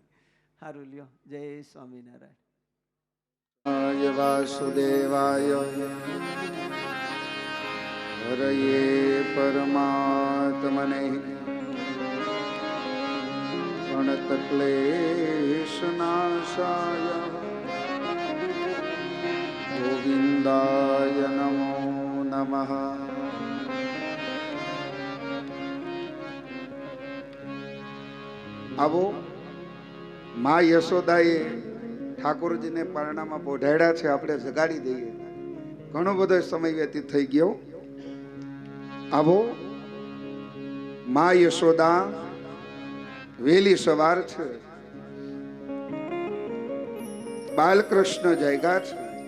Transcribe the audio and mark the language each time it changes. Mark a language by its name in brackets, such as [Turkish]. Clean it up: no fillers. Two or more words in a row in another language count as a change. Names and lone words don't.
[Gujarati] સારું લ્યો, જય સ્વામિનારાયણ. [Sanskrit] वासुदेवाय हरये परमात्मने પ્रणतक्लेशनाशाय गोविन्दाय नमो नमः. [Gujarati] આવો મા યશોદાએ ઠાકોરજીને પારણામાં બોઢાડ્યા છે, આપણે જગાડી દઈએ. ઘણો બધો સમય વ્યતીત થઈ ગયો. આવો મા યશોદા વેલી સવાર છે, બાલકૃષ્ણ જાગ્યા છે.